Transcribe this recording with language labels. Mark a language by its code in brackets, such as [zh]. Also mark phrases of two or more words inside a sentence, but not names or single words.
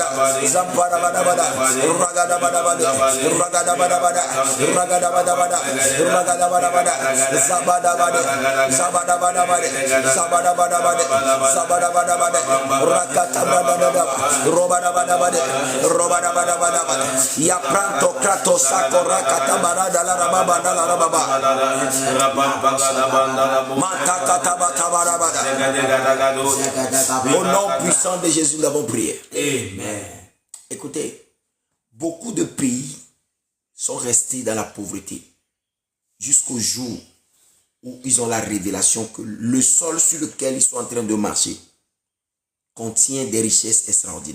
[fr] Zapara bada bada. Ragada bada bada. Ragada bada bada. Ragada bada bada. Ragada bada bada. Zabada bada. Zabada bada bada. Zabada bada bada. Zabada bada bada. Rakata bada bada. Robada bada bada. Robada bada bada. Ya pranto krato sako rakata barada la rababa la rababa. Matakata bata bada. Au nom puissant de Jésus, nous avons prié. Amen. Écoutez, beaucoup de pays sont restés dans la pauvreté jusqu'au jour où ils ont la révélation que le sol sur lequel ils sont en train de marcher contient des richesses extraordinaires.